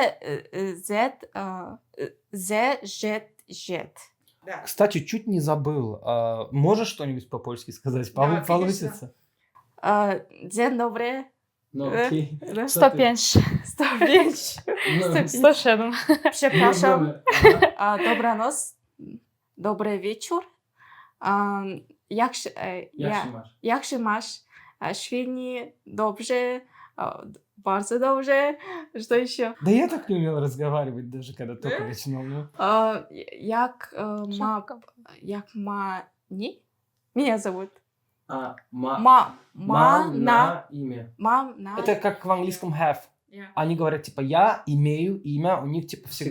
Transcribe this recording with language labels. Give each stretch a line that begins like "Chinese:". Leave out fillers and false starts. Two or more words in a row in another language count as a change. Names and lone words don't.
Russian: З, Ж, Ж. Кстати, чуть не забыл. Можешь что-нибудь по-польски сказать? Да, Получится? День добрый. Ну, Да. окей. Да. 105. 105. Ну, 107.
Polish: Przepraszam.
Russian: ну, ага.
Polish: Dobranoc. Dobry wieczór. Jak się masz? Świetnie, dobrze, bardzo dobrze.
Russian: Что еще? Да я так не умел разговаривать, даже когда только начинал. Ну.
Polish: Jak nie?
Russian: Меня зовут.
Polish: Мам На имя. mam na.
Russian: Это как в английском have. Они говорят, типа, я имею имя, у них, типа, всегда...